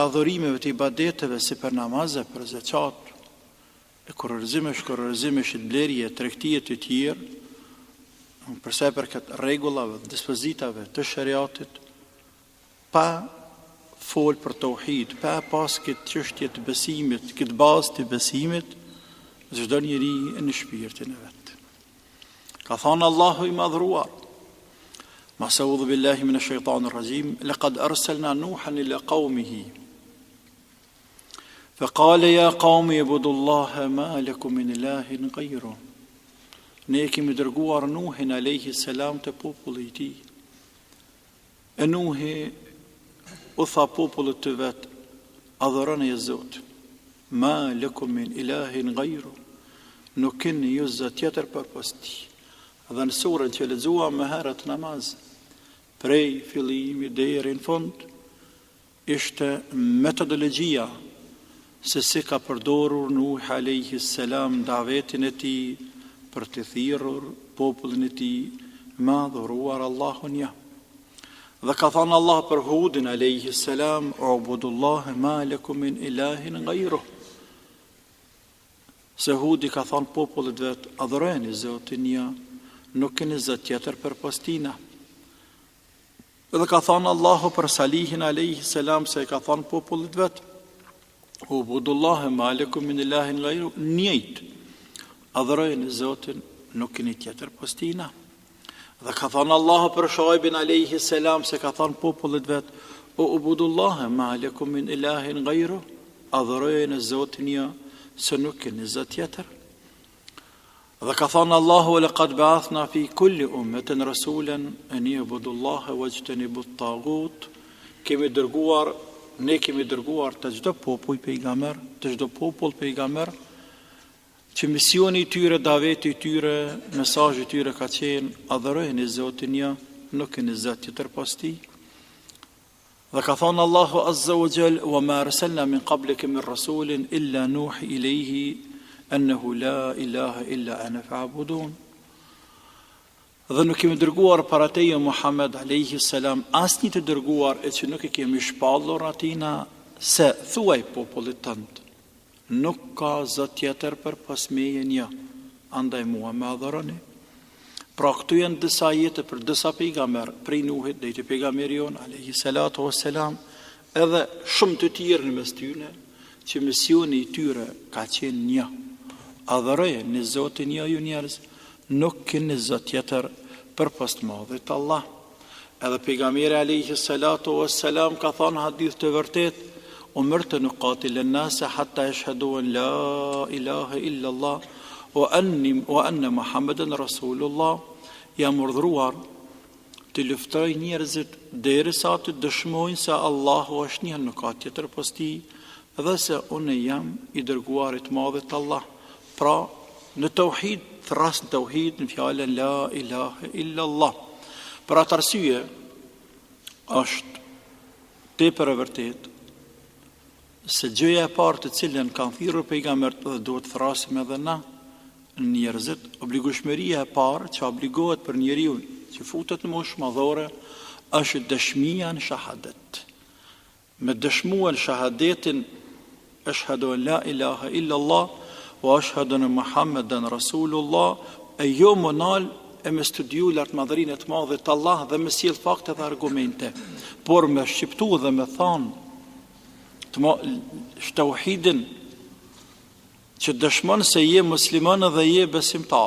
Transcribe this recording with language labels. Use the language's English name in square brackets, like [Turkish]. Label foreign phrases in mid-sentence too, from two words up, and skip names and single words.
[Albanian] adhurimeve të ibadeteve si për namaze, për zeqat, e kurorëzimesh të blerje, tregtije të tjerë, përsa për këtë rregullave, dispozitave të shariatit, pa fol për tauhid, pa pas këtë çështje të besimit, këtë bazë të besimit, çdo njeri në shpirtin e vet. Ka thënë Allahu i madhruar: [Arabic] ما سأعوذ بالله من الشيطان الرجيم لقد أرسلنا نوحا إلى قومه فقال يا قوم اعبدوا الله ما لكم من إله غيره. [Albanian] Ne kemi dërguar Nuhin [Arabic] عليه السلام [Albanian] te populli i tij. E Nuhi u tha popullit të vet: adhuroni Zot, [Arabic] ما لكم من إله غيره, [Albanian] nuk keni ju zot tjetër përpas tij. Dhe në surën që lexuam më herët namaz, prej fillimi deri në fund, ishte metodologjia se si ka përdorur Nuh [Arabic] عليه السلام [Albanian] davetin e tij për të thirrur popullin e tij me adhuruar Allahun ja. Dhe ka thënë Allah për Hudin [Arabic] عليه السلام: اعبدوا الله ما لكم من إله غيره. [Albanian] Se Hudi ka thënë popullit vet: adhurojeni Zotin ja, nuk keni zot tjetër përpas tina. Dhe ka thënë Allahu për Salihin [Arabic] عليه السلام, [Albanian] se ka thënë popullit vet: [Arabic] اعبدوا الله ما لكم من إله غيره, [Albanian] njëjtë, adhurojeni Zotin, nuk keni tjetër pas tina. Dhe ka thënë Allahu për Shuaibin [Arabic] عليه السلام, [Albanian] se ka thënë popullit vet: [Arabic] اعبدوا الله ما لكم من إله غيره, [Albanian] adhurojeni Zotin ja, se nuk keni zot tjetër. Dhe ka thënë Allahu [Arabic] لقد بعثنا في كل أمة رسولا أن اعبدوا الله واجتنبوا الطاغوت. [Albanian] Ne kemi dërguar të çdo popull pejgamber, të çdo popull pejgamber, që misioni i tyre, daveti i tyre, mesazhi i tyre ka qenë adhurojeni Zotin një, nuk keni zot tjetër pas tij. Dhe ka thënë Allahu [Arabic] عز وجل: "وما أرسلنا من قبلك من رسول إلا نوحي إليه أنه لا إله إلا أنا فاعبدون." [Albanian] Dhe nuk kemi dërguar para teje Muhammed [Arabic] عليه السلام [Albanian] asnjë të dërguar e që nuk e kemi shpallur atina se thuaj popullit tënd, nuk ka zot tjetër përpas meje një, andaj mua më adhuroni. Pra këtu janë disa ajete për disa pejgamber, prej Nuhit deri te pejgamberi jon [Arabic] عليه الصلاة والسلام, [Albanian] edhe shumë të tjerë në mes tyre, që misioni i tyre ka qenë një. Adhurojeni Zotin një ju njerëz, nuk keni zot tjetër përpas të madhit Allah. Edhe pejgamberi [Arabic] عليه الصلاة والسلام [Albanian] ka thënë hadith të vërtet: [Arabic] "أمرت أن أقاتل الناس حتى يشهدوا أن لا إله إلا الله وأن محمدا رسول الله." [Albanian] Jam urdhëruar të luftoj njerëzit derisa të dëshmojnë se Allahu është një, nuk ka tjetër pas tij, dhe se unë jam i dërguarit të madhit Allah. Pra, në tauhid, thras në tauhid, në fjalën [Arabic] لا إله إلا الله. [Albanian] Për atë arsye është tepër e vërtet se gjëja e parë të cilën kanë thirrur pejgambert dhe duhet thrasim edhe na njerëzit, obligueshmëria e parë që obligohet për njeriu që futet në moshë madhore është dëshmia në shahadet. Me dëshmuar shahadetin [Arabic] أشهد أن لا إله إلا الله وأشهد أن محمدا رسول الله, [Albanian] e jo monal e me studiu lartë madhërinë e të madhe të Allah dhe me sjell fakte dhe argumente, por me shqiptu dhe me thanë tauhidin që dëshmon se je musliman dhe je besimtar.